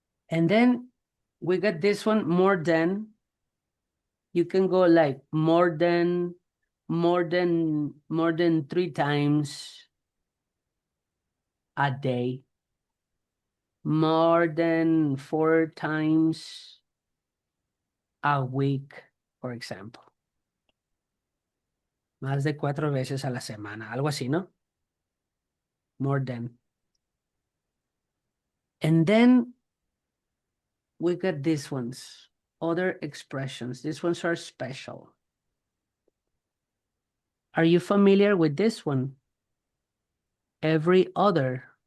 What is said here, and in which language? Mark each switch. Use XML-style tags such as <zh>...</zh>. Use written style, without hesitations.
<en>And then we got this one, more than. You can go like more than 3 times a day. More than 4 times a week, for example.</en> <es>Más de 4 veces a la semana, algo así, ¿no?</es> <en>More than. And then we got these ones, other expressions. These ones are special. Are you familiar with this one? Every other.</en>